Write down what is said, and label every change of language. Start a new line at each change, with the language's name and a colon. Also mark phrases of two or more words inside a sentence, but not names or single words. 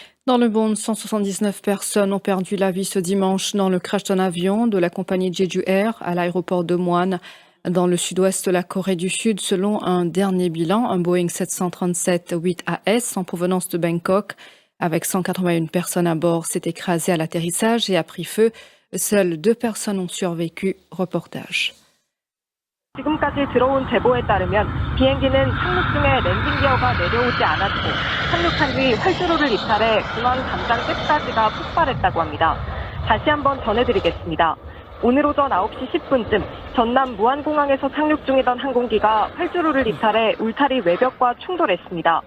French: Dans le monde, 179 personnes ont perdu la vie ce dimanche dans le crash d'un avion de la compagnie Jeju Air à l'aéroport de Muan, dans le sud-ouest de la Corée du Sud. Selon un dernier bilan, un Boeing 737-8AS en provenance de Bangkok, avec 181 personnes à bord, s'est écrasé à l'atterrissage et a pris feu. Seules 2 personnes ont survécu. Reportage.
Korean: 지금까지 들어온 제보에 따르면 비행기는 착륙 중에 랜딩 기어가 내려오지 않았고 착륙한 뒤 활주로를 이탈해 공항 담장 끝까지가 폭발했다고 합니다. 다시 한번 전해드리겠습니다. 오늘 오전 9시 10분쯤 전남 무안공항에서 착륙 중이던 항공기가 활주로를 이탈해 울타리 외벽과 충돌했습니다.